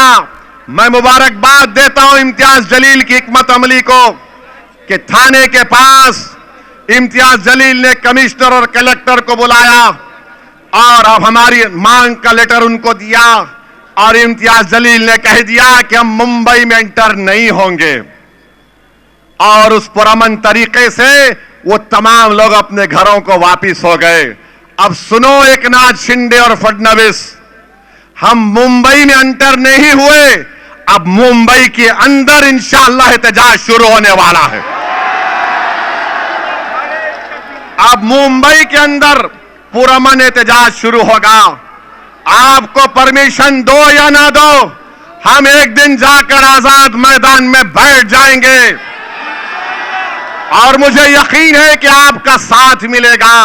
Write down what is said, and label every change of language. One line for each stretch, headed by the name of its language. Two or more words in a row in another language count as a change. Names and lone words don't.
Urdu: میں مبارکباد دیتا ہوں امتیاز جلیل کی حکمت عملی کو کہ تھانے کے پاس امتیاز جلیل نے کمشنر اور کلیکٹر کو بلایا اور اب ہماری مانگ کا لیٹر ان کو دیا اور امتیاز جلیل نے کہہ دیا کہ ہم ممبئی میں انٹر نہیں ہوں گے، اور اس پرامن طریقے سے وہ تمام لوگ اپنے گھروں کو واپس ہو گئے۔ اب سنو ایکناتھ شنڈے اور فڈنویس، ہم ممبئی میں انٹر نہیں ہوئے، اب ممبئی کے اندر انشاءاللہ احتجاج شروع ہونے والا ہے۔ اب ممبئی کے اندر پرامن احتجاج شروع ہوگا۔ آپ کو پرمیشن دو یا نہ دو، ہم ایک دن جا کر آزاد میدان میں بیٹھ جائیں گے، اور مجھے یقین ہے کہ آپ کا ساتھ ملے گا۔